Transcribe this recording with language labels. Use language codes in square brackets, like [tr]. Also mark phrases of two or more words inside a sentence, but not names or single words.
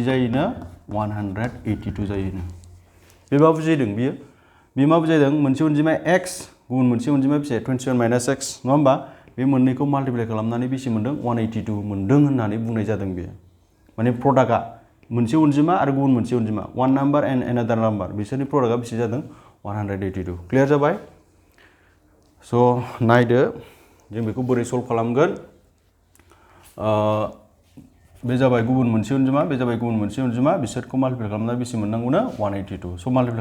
[brx] जायोनो 182 जायोनो बे मा बुजायदों बियो मा बुजायदों मोनसे अनजिमाया x गुबुन मोनसे अनजिमाया बेसे 27 माइनास x नङा होमबा बे मोननैखौ माल्टिप्लाइ खालामनानै बेसे मोनदों 182 मोनदों होननानै बुंनाय जादों बेयो माने प्रडाक्टआ मोनसे अनजिमा आरो गुबुन मोनसे अनजिमा [en] one number and another number [brx] बिसोरनि प्रडाक्टआ बेसे जादों 182 क्लियार जाबाय स' नायदो जों बेखौ बोरै सल्भ खालामगोन बे जाबाय गुबुन मोनसे अनजिमा बे जाबाय गुबुन मोनसे अनजिमा बिसोरखौ माल्टिप्लाइ खालामनानै बेसे मोननांगौनो 182 स' माल्टिप्लाइ